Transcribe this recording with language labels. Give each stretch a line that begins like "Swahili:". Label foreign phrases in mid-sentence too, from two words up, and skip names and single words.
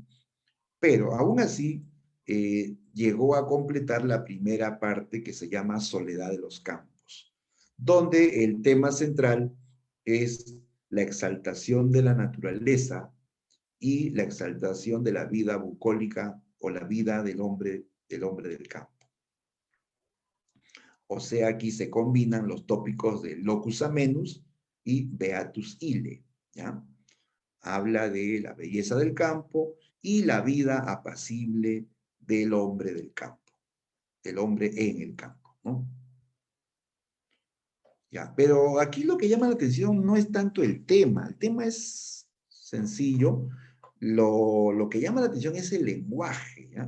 Spanish: Pero aún así llegó a completar la primera parte que se llama Soledad de los Campos, donde el tema central es la exaltación de la naturaleza y la exaltación de la vida bucólica o la vida del hombre del campo. O sea, aquí se combinan los tópicos de
Latin: locus amenus
Spanish: y
Latin: beatus ille,
Spanish: ¿ya? Habla de la belleza del campo y la vida apacible del hombre del campo, del hombre en el campo, ¿no? Ya, pero aquí lo que llama la atención no es tanto el tema es sencillo, lo que llama la atención es el lenguaje, ¿ya?